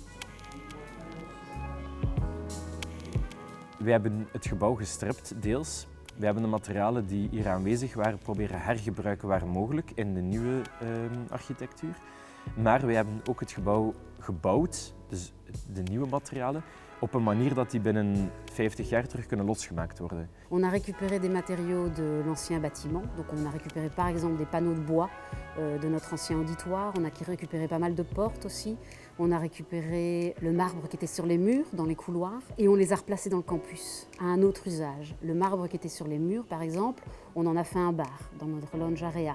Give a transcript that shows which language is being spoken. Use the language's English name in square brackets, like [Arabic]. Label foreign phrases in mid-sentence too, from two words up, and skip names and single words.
[Dutch] Wij hebben het gebouw gestript, deels. We hebben de materialen die hier aanwezig waren proberen hergebruiken waar mogelijk in de nieuwe architectuur. Maar we hebben ook het gebouw gebouwd, dus de nieuwe materialen, op een manier dat die binnen 50 jaar terug kunnen losgemaakt worden. [French] On a récupéré des matériaux de l'ancien bâtiment. Donc on a récupéré par exemple des panneaux de bois de notre ancien auditoire. On a récupéré pas mal de portes aussi. On a récupéré le marbre qui était sur les murs, dans les couloirs, et on les a replacés dans le campus, à un autre usage. Le marbre qui était sur les murs, par exemple, on en a fait un bar dans notre [English] lounge area.